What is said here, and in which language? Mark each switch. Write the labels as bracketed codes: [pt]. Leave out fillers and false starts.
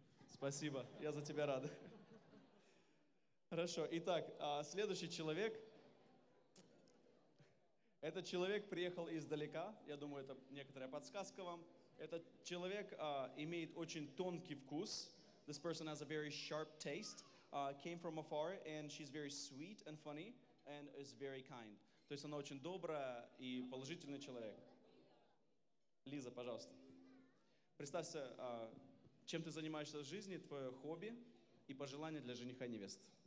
[ru] Спасибо, я за тебя рад. Хорошо, итак, следующий человек. Этот человек приехал издалека, я думаю, это некоторая подсказка вам. Этот человек имеет очень тонкий вкус. [en] This person has a very sharp taste, came from afar, and she's very sweet and funny, and is very kind. [ru] То есть она очень добрая и положительный человек. Лиза, пожалуйста. Представься, чем ты занимаешься в жизни, твое хобби и пожелания для жениха и невесты.